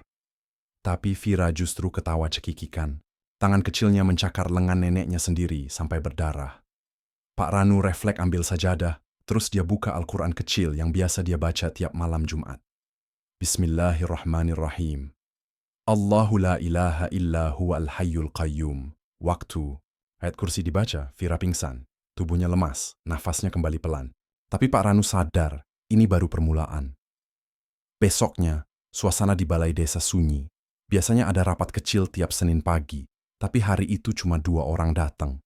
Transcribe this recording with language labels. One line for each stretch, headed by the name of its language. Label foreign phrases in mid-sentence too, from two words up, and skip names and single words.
Indonesian: Tapi Vira justru ketawa cekikikan. Tangan kecilnya mencakar lengan neneknya sendiri sampai berdarah. Pak Ranu refleks ambil sajadah, terus dia buka Al-Quran kecil yang biasa dia baca tiap malam Jumat.
Arabic: Bismillahirrahmanirrahim. الله لا إله إلا هو الحي القيوم.
Indonesian: Waktu ayat kursi dibaca, Vira pingsan. Tubuhnya lemas, nafasnya kembali pelan. Tapi Pak Ranu sadar, ini baru permulaan. Besoknya, suasana di balai desa sunyi. Biasanya ada rapat kecil tiap Senin pagi, tapi hari itu cuma 2 orang datang.